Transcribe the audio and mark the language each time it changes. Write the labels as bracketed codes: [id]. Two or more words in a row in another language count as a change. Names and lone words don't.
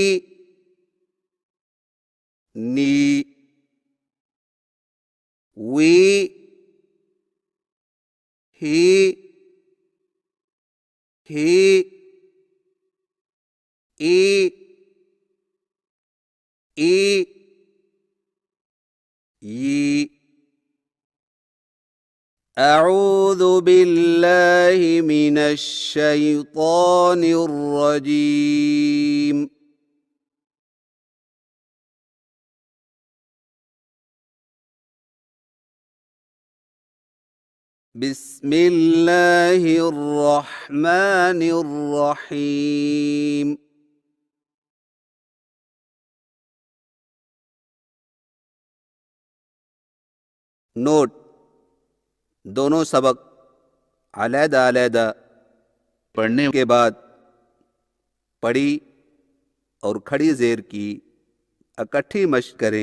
[ar] नी। वी। ही। ही। ई। ई। यी। أعوذ بالله من الشيطان الرجيم. بسم الله الرحمن الرحيم. [ur] نوٹ، دونوں سبق الگ الگ پڑھنے کے بعد پڑی اور کھڑی زیر کی اکٹھی مشق کریں.